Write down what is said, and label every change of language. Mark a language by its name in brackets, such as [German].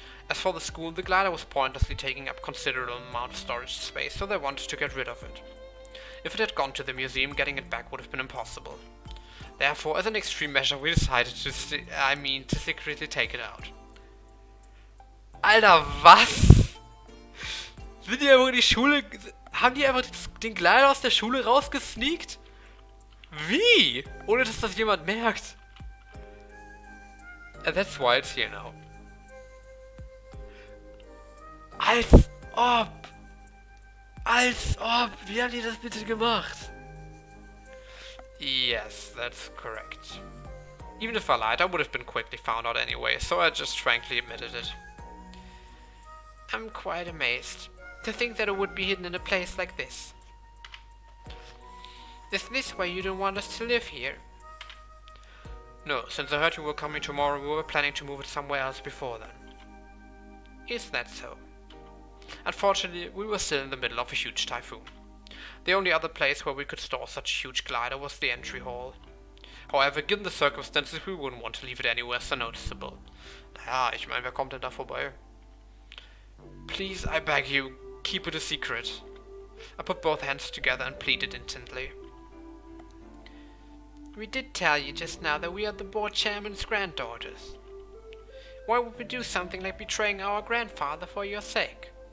[English] As for the school, the glider was pointlessly taking up considerable amount of storage space, so they wanted to get rid of it. If it had gone to the museum, getting it back would have been impossible. Therefore, as an extreme measure, we decided to secretly take it out. [German] Alter, was? Sind die einfach in die Schule... Haben die einfach den Glider aus der Schule rausgesneakt? Wie? Ohne dass das jemand merkt. [English] And that's why it's here now. [German] Als ob! Als ob! Wie haben die das bitte gemacht? [English] Yes, that's correct. Even if I lied, I would have been quickly found out anyway, so I just frankly admitted it. I'm quite amazed. To think that it would be hidden in a place like this. Is this why you don't want us to live here? No, since I heard you were coming tomorrow, we were planning to move it somewhere else before then. Is that so? Unfortunately, we were still in the middle of a huge typhoon. The only other place where we could store such a huge glider was the entry hall. However, given the circumstances, we wouldn't want to leave it anywhere so noticeable. [German] Naja, ich meine, wer kommt denn da vorbei? [English] Please, I beg you, keep it a secret. I put both hands together and pleaded intently. We did tell you just now that we are the board chairman's granddaughters. Why would we do something like betraying our grandfather for your sake?